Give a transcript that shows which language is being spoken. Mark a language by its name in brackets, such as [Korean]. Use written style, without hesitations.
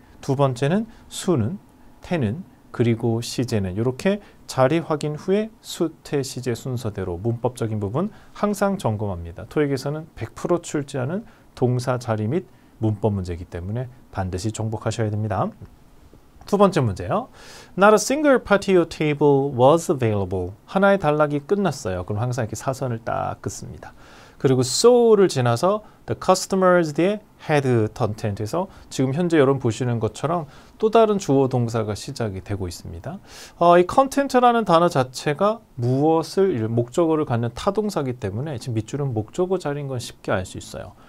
[Korean] 두 번째는 수는, 태는, 그리고 시제는 이렇게 자리 확인 후에 수, 태, 시제 순서대로 문법적인 부분 항상 점검합니다. 토익에서는 100% 출제하는 동사 자리 및 문법 문제이기 때문에 반드시 정복하셔야 됩니다. 두 번째 문제요. [English] Not a single patio table was available. [Korean] 하나의 단락이 끝났어요. 그럼 항상 이렇게 사선을 딱 긋습니다. 그리고 so를 지나서 [English] the customers [Korean] 뒤에 [English] had content [Korean] 에서 지금 현재 여러분 보시는 것처럼 또 다른 주어 동사가 시작이 되고 있습니다. 이 content라는 단어 자체가 무엇을 목적어를 갖는 타동사이기 때문에 지금 밑줄은 목적어 자리인 건 쉽게 알 수 있어요.